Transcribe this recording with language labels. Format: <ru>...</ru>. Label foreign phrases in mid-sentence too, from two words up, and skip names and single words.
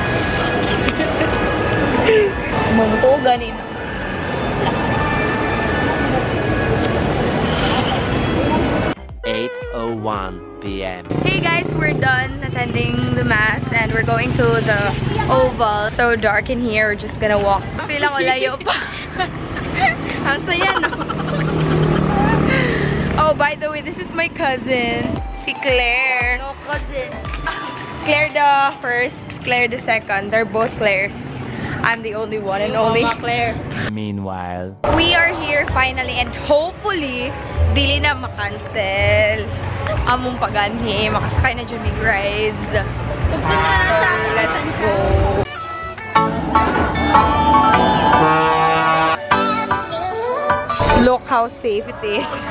<ceb>Mungto ganin.</ceb> <en>8:01 p.m. Hey guys, we're done attending the mass and we're going to the oval. So dark in here, we're just gonna walk.</en> <ceb>Pila ko layo pa. Ang saya, no?</ceb> <en>Oh, by the way, this is my cousin, si Claire. No, cousin. Claire the first, Claire the second. They're both Claires. I'm the only one and only. Mama Claire. Meanwhile, We are here finally and hopefully</en> <ceb>dili na makancel among paganhi, makasakay na dyan may rides.</ceb> <en>Let's go. Look how safe it is.</en>